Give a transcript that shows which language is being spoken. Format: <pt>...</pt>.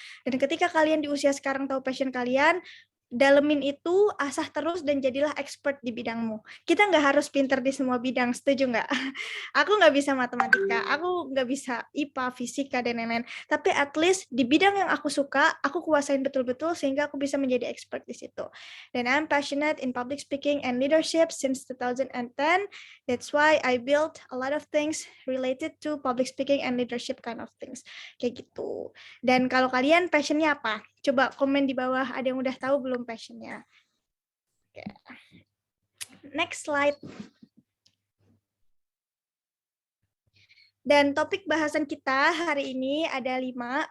<id>Dan ketika kalian di usia sekarang tahu passion kalian, dalemin itu, asah terus, dan jadilah expert di bidangmu. Kita nggak harus pinter di semua bidang, setuju nggak? Aku nggak bisa matematika, aku nggak bisa IPA, fisika, dan lain-lain. Tapi</id> <en>at least</en> <id>di bidang yang aku suka, aku kuasain betul-betul sehingga aku bisa menjadi expert di situ. Dan</id> <en>I'm passionate in public speaking and leadership since 2010. That's why I built a lot of things related to public speaking and leadership kind of things.</en> <id>Kayak gitu. Dan kalau kalian passionnya apa? Coba komen di bawah, ada yang udah tahu belum passionnya? Oke.</id> <en>Next slide.</en> <id>Dan topik bahasan kita hari ini ada 5.</id>